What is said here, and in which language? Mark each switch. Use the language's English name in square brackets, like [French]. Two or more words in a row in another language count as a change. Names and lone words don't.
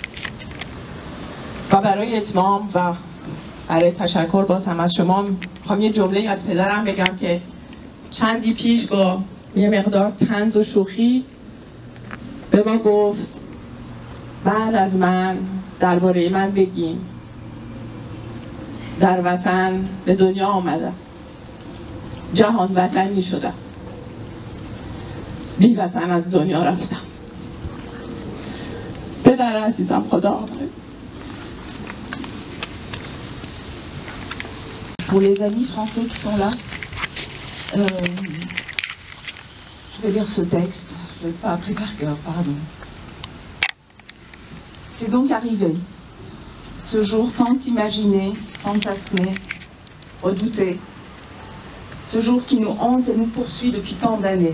[Persian] و برای اتمام و برای تشکر باز هم از شما میخوام یه جمله از پدرم بگم که چندی پیش با یه مقدار طنز و شوخی به ما گفت بعد از من درباره من بگیم، در وطن به دنیا آمدم، جهان وطنی شدم، بی وطن از دنیا رفتم. پدر عزیزم، خدا حافظ. [French] Pour les amis français qui sont là, je vais lire ce texte, je ne l'ai pas appris par cœur, pardon. C'est donc arrivé, ce jour tant imaginé, fantasmé, redouté, ce jour qui nous hante et nous poursuit depuis tant d'années.